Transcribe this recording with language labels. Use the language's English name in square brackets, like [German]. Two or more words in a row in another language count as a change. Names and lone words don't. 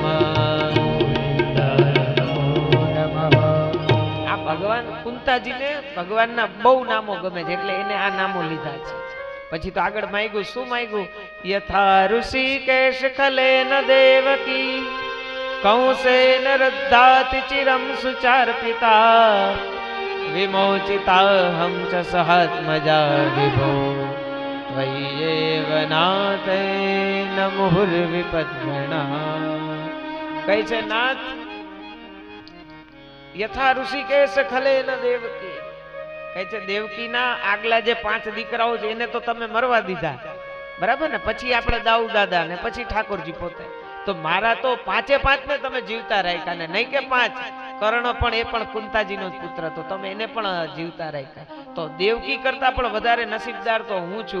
[Sanskrit] ગોવિંદાય નમો નમઃ. [Gujarati] આ ભગવાન કુંતાજીને ભગવાનના બહુ નામો ગમે છે એટલે એને આ નામો લીધા છે. પછી તો આગળ માંગ્યું, શું માંગ્યું? [Sanskrit] યથા ઋષિકેશ ખલેન દેવકી कंसेन रद्धाति चिरं सुचार्पिता विमोचिता हम च सहात्मजा विभो त्वय्येव नाथे न मुहुर्विपद्मना। [Gujarati] કહે છે નાથ [Sanskrit] યથા ઋષિકેશ ખલે ન દેવકી, [Gujarati] કહે છે દેવકીના આગલા જે 5 દીકરાઓ છે એને તો તમે મરવા દીધા, બરાબર ને, પછી આપણે દાઉ દાદા ને પછી ઠાકોરજી પોતે, તો મારા તો 5 ને તમે જીવતા રાખ્યા ને, નહીં કે 5 કર્ણ પણ એ પણ કુંતાજીનો જ પુત્ર, તો તમે એને પણ જીવતા રાખ્યા, તો દેવકી કરતા પણ વધારે નસીબદાર તો હું છું।